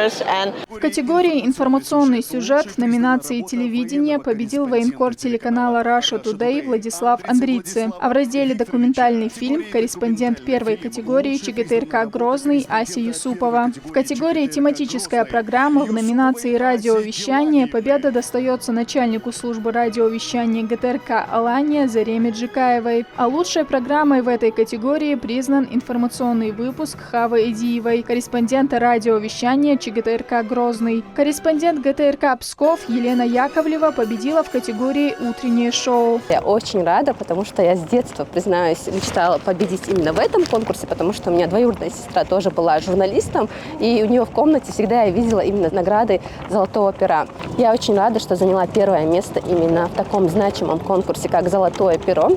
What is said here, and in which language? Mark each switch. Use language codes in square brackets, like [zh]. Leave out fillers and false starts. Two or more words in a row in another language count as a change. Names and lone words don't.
[ru] В категории информационный сюжет в номинации «Телевидение» победил военкор телеканала Russia Today Владислав Андрийцы, а в разделе «Документальный фильм» корреспондент первой категории ЧГТРК «Грозный» Ася Юсупова. В категории «Тематическая программа» в номинации «Радиовещание» победа достается начальнику службы радиовещания ГТРК «Алания» Зареме Джикаевой. А лучшей программой в этой категории признан информационный выпуск Хавы Эдиевой, корреспондента радиовещания ЧГТРК «Грозный». Корреспондент ГТРК Псков Елена Яковлева победила в категории «Утреннее шоу». Я очень рада, потому что я с детства, признаюсь, мечтала победить именно в этом конкурсе, потому что у меня двоюродная сестра тоже была журналистом, и у нее в комнате всегда я видела именно награды «Золотого пера». Я очень рада, что заняла первое место именно в таком значимом конкурсе, как «Золотое перо».